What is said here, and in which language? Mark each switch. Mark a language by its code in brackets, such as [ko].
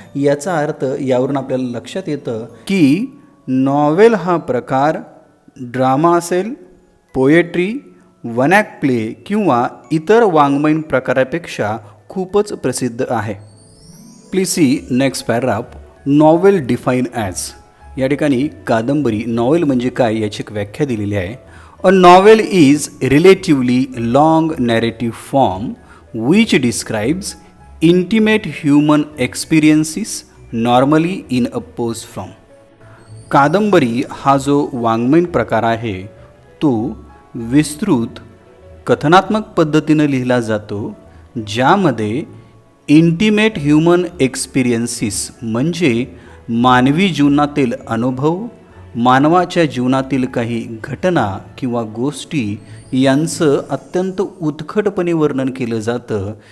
[mr] याचा अर्थ यावरून आपल्याला लक्षात येतं की नॉवेल हा प्रकार ड्रामा असेल, पोएट्री, वन ॲक्ट प्ले किंवा इतर वाङ्मयीन प्रकारापेक्षा खूपच प्रसिद्ध आहे. [en] Please see next paragraph. Novel define as. [mr] या ठिकाणी कादंबरी, नॉवेल म्हणजे काय याची एक व्याख्या दिलेली आहे. [en] A novel is relatively long narrative form which describes intimate human experiences normally in a prose form. [mr] कादंबरी हा जो वाङ्मयीन प्रकार आहे तो विस्तृत कथनात्मक पद्धतीनं लिहिला जातो, ज्यामध्ये [en] intimate human experiences [mr] म्हणजे मानवी जीवनातील अनुभव, मानवाच्या जीवनातील काही घटना किंवा गोष्टी यांचं अत्यंत उत्कटपणे वर्णन केलं जातं.